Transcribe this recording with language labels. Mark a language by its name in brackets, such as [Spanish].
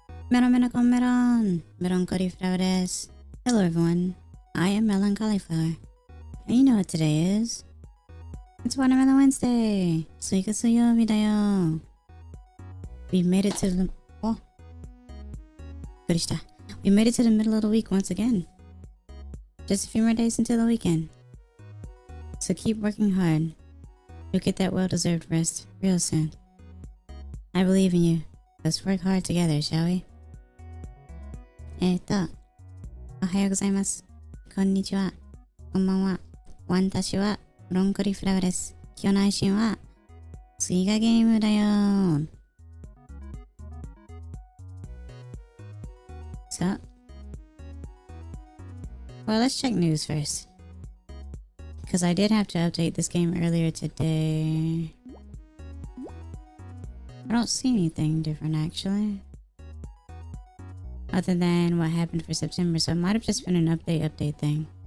[Japanese] Melon, meloncollieflaurです。 [English] Hello everyone, I am meloncollieflaur. And you know what today is? It's Watermelon Wednesday! [Japanese] スイカ水曜日だよ。 [English] We made it to the... [Japanese] Oh. びっくりした。 [English] We made it to the middle of the week once again. Just a few more days until the weekend. So keep working hard. You'll get that well-deserved rest real soon. I believe in you. Let's work hard together, shall we? [Japanese] おはようございます。こんにちは。こんばんは。私はメロンコリフラワーです。今日の配信はスイカゲームだよ。 [English] So, well, let's check news first. Because I did have to update this game earlier today. I don't see anything different actually. Other than what happened for September, so it might have just been an update thing.